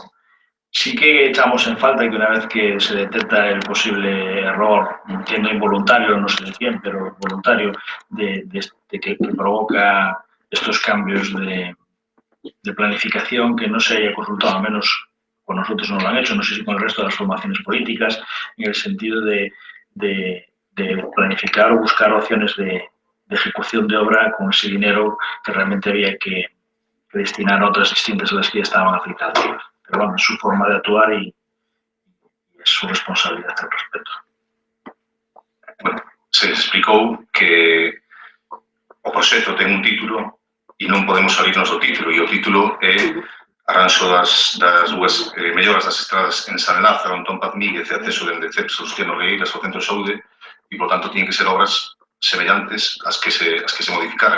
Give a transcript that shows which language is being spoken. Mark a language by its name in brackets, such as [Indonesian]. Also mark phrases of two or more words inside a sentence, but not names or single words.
[Spanish] Sí que echamos en falta que una vez que se detecta el posible error, entiendo involuntario, no sé de quién, pero voluntario, de que provoca estos cambios de planificación, que no se haya consultado, al menos con nosotros no lo han hecho, no sé si con el resto de las formaciones políticas, en el sentido de planificar o buscar opciones de ejecución de obra con ese dinero que realmente había que destinar a otras distintas de las que ya estaban afectadas. Pero bueno, es su forma de actuar y es su responsabilidad al respecto. [Galician] Bueno, se explicou que o proxecto ten un título e non podemos salirnos do título, e o título é arranxo das dúas melloras das estradas en San Lázaro, Antón Paz Míguez e acceso dende Cepso Luciano Rieiras ao Centro de Saúde, e, por tanto, [Spanish] tienen que [Galician] ser obras semellantes ás que se modificaran.